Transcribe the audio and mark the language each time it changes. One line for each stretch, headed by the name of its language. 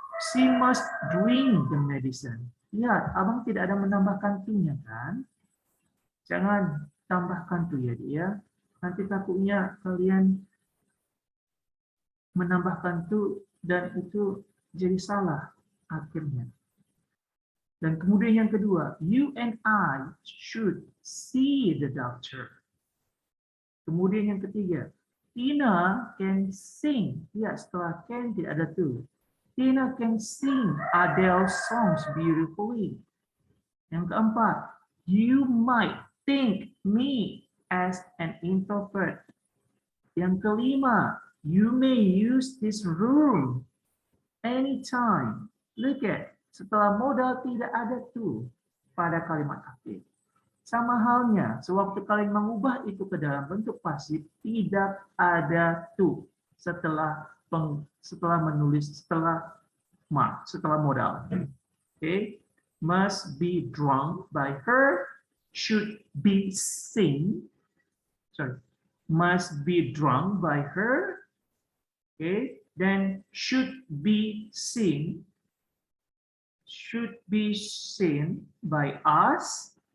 English: She must drink the medicine.
Indonesian: Lihat, Abang tidak ada menambahkan to-nya kan? Jangan tambahkan to ya dia. Nanti takutnya kalian menambahkan to dan itu jadi salah akhirnya. Dan kemudian yang kedua,
English: you and I should see the doctor.
Indonesian: Kemudian yang ketiga,
English: Tina can sing.
Indonesian: Ya, setelah can tidak ada to.
English: Tina can sing Adele songs beautifully.
Indonesian: Yang keempat,
English: you might think me as an introvert.
Indonesian: Yang kelima,
English: You may use this room anytime. Look at,
Indonesian: setelah modal tidak ada to pada kalimat aktif. Sama halnya, sewaktu kalian mengubah itu ke dalam bentuk pasif, tidak ada to setelah modal.
English: Okay, must be drunk by her, should be seen. Sorry, must be drunk by her. Okay, then should be seen by us.